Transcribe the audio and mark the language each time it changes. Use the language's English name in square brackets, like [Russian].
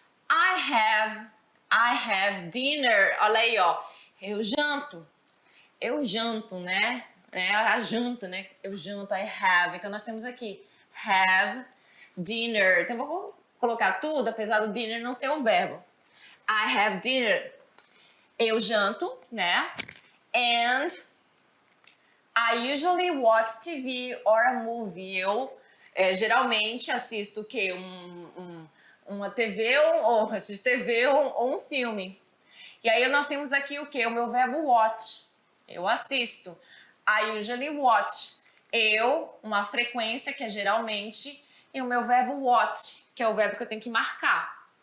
[English] I have dinner. [Portuguese] Olha aí, ó. Eu janto, né? É a janta, né? Eu janto, [English] I have. [Portuguese] Então, nós temos aqui have dinner. Então, eu vou colocar tudo, apesar do dinner não ser o verbo. [English] I have dinner. [Portuguese] Eu janto, né? [English] And I usually watch TV or a movie. [Portuguese] Eu geralmente assisto o quê? Uma TV ou assisto TV ou um filme. E aí nós temos aqui o quê? O meu verbo watch. Eu assisto. [English] I usually watch. [Portuguese] Eu, uma frequência, que é geralmente, e o meu verbo watch, que é o verbo que eu tenho que marcar.